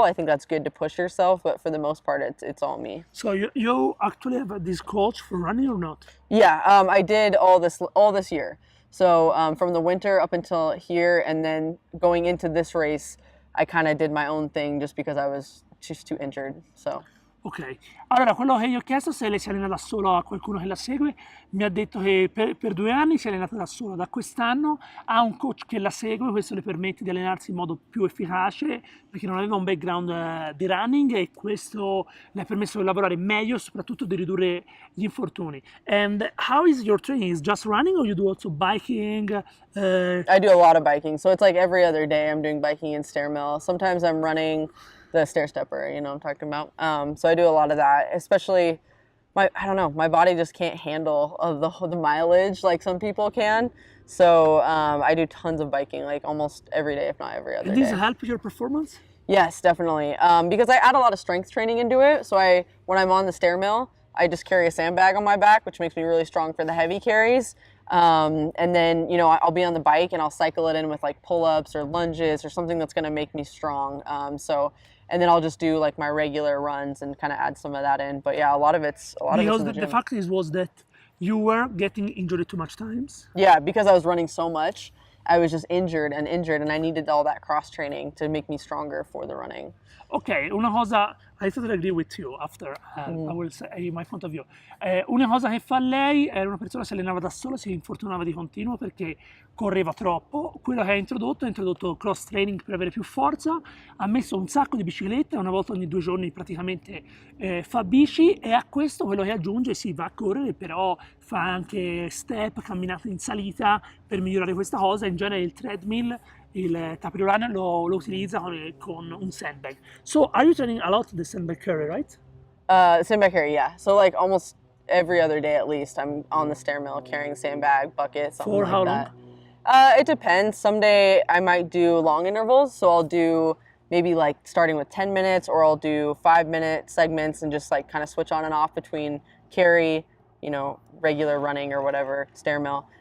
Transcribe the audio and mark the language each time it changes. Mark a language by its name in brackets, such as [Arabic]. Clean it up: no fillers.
[English] I think that's good to push yourself, but for the most part, it's all me. So you actually have this coach for running or not? Yeah, I did all this year. So from the winter up until here, and then going into this race, I kind of did my own thing just because I was just too injured. So. [Italian] Ok, allora quello che io ho chiesto se lei si allena da sola a qualcuno che la segue, mi ha detto che per 2 anni si è allenata da sola, da quest'anno ha un coach che la segue, questo le permette di allenarsi in modo più efficace perché non aveva un background di running e questo le ha permesso di lavorare meglio e soprattutto di ridurre gli infortuni. [English] And how is your training? Is just running or you do also biking? I do a lot of biking, so it's like every other day I'm doing biking and stair mill. Sometimes I'm running the stair stepper, you know what I'm talking about. So I do a lot of that, especially I don't know, my body just can't handle the mileage like some people can. So I do tons of biking, like almost every day, if not every other day. Does this help your performance? Yes, definitely. Because I add a lot of strength training into it. So when I'm on the stair mill, I just carry a sandbag on my back, which makes me really strong for the heavy carries. And then, you know, I'll be on the bike and I'll cycle it in with like pull-ups or lunges or something that's going to make me strong. And then I'll just do like my regular runs and kind of add some of that in. But yeah, a lot of it's Because in the the gym. fact was that you were getting injured too much times. Yeah, because I was running so much, I was just injured, and I needed all that cross training to make me stronger for the running. [Italian] Ok, una cosa, [English] I totally agree with you after I will say my point of view. [Italian] Una cosa che fa lei era una persona che si allenava da sola, si infortunava di continuo perché correva troppo. Quello che ha introdotto cross training per avere più forza, ha messo un sacco di biciclette, una volta ogni 2 giorni praticamente fa bici, e a questo quello che aggiunge si va a correre, però fa anche step, camminate in salita per migliorare questa cosa. In genere il treadmill, il tapis lo utilizza con un sandbag. [English] So, are you training a lot the sandbag carry, right? Sandbag carry, yeah. So like almost every other day at least, I'm on the stair mill carrying sandbag, bucket, something For like how that. long? It depends. Someday I might do long intervals, so I'll do maybe like starting with 10 minutes, or I'll do 5-minute segments and just like kind of switch on and off between carry, you know, regular running or whatever, stair mill.